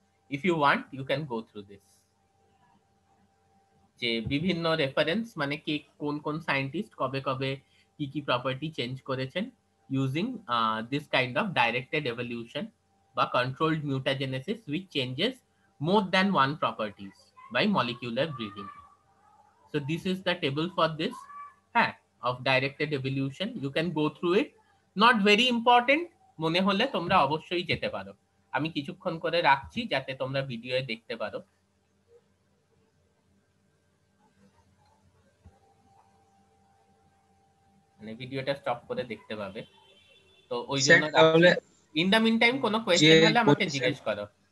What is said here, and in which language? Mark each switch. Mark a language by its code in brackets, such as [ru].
[en] if you want you can go through this, [bn] যে বিভিন্ন reference মানে কে কোন কোন সায়েন্টিস্ট কবে কবে কি কি প্রপার্টি চেঞ্জ করেছেন [en] Using this kind of directed evolution বা controlled mutagenesis which changes more than one properties by molecular breeding. So this is the table for this of directed evolution. You can go through it, not very important, [bn] মনে হলে তোমরা অবশ্যই যেতে পারো। আমি কিছুক্ষণ করে রাখছি যাতে তোমরা ভিডিওয়ে দেখতে পারো। মানে ভিডিওটা স্টপ করে দেখতে পাবে, তো ওই জন্য তাহলে [en] in the meantime [bn] কোনো কোয়েশ্চেন হলে আমাকে জিজ্ঞেস করো।